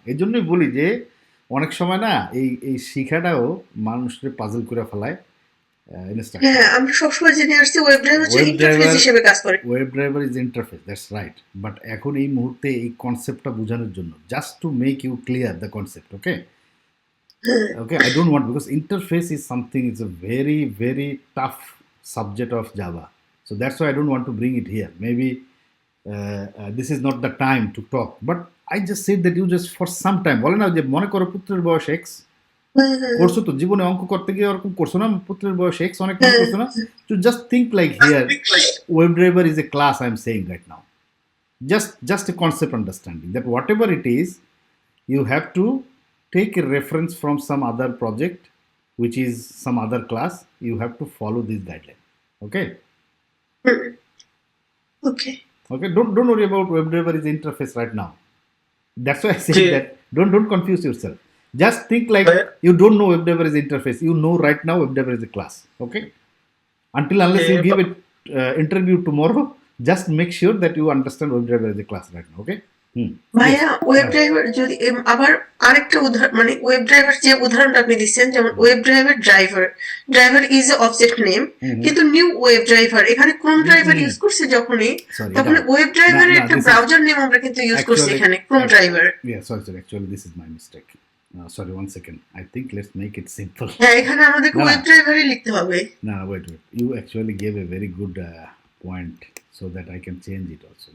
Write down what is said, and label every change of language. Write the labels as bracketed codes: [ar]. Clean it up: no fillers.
[bn] এই জন্যই বলি যে অনেক সময় না এই শিখাটাও মানুষের পাজল করে ফেলায়। হ্যাঁ, আমরা সবসময় জেনে আসছি ওয়েব ড্রাইভার হচ্ছে ইন্টারফেস হিসেবে কাজ করে। [en] Web driver is interface, that's right. But [bn] এখন এই মুহূর্তে এই কনসেপ্টটা বোঝানোর জন্য, [en] Just to make you clear the concept, okay? Okay, I don't want, because interface is something, it's a very, very tough subject of Java. So that's why I don't want to bring it here. Maybe this is not the time to talk. But I just said that you just for some time, [bn] বলে না যে মনে করো পুত্রের বয়স x, করছো তো জীবনে অঙ্ক করতে গিয়ে ওরকম করছো না, পুত্রের বয়স x অনেক মনে করছো না? [en] To just think like here, web driver is a class I'm saying right now. Just a concept understanding that whatever it is, you have to take a reference from some other project, which is some other class. You have to follow this guideline. Okay. Okay. Okay. Don't worry about web driver is interface right now. That's why I say that don't confuse yourself. Just think like you don't know web driver is interface. You know right now web driver is a class. Okay. Unless you give it interview tomorrow, just make sure that you understand web driver is a class right now. Okay. [bn] ভাইয়া web driver যদি আবার আরেকটা উদাহরণ, মানে web driver যে উদাহরণটা আপনি দিচ্ছেন, যেমন [en] web driver is a object name, [bn] কিন্তু নিউ ওয়েব ড্রাইভার এখানে ক্রোম ড্রাইভার ইউজ করছে যখনই, তখন ওয়েব ড্রাইভারের একটা ব্রাউজার নেম আমরা কিন্তু ইউজ করছি এখানে Chrome driver. [en] Sorry, actually this is my mistake. Sorry, 1 second. I think let's make it simple. [bn] হ্যাঁ, এখানে আমাদেরকে ওয়েব ড্রাইভারই লিখতে হবে। [en] No, wait. You actually gave a very good point so that I can change it also.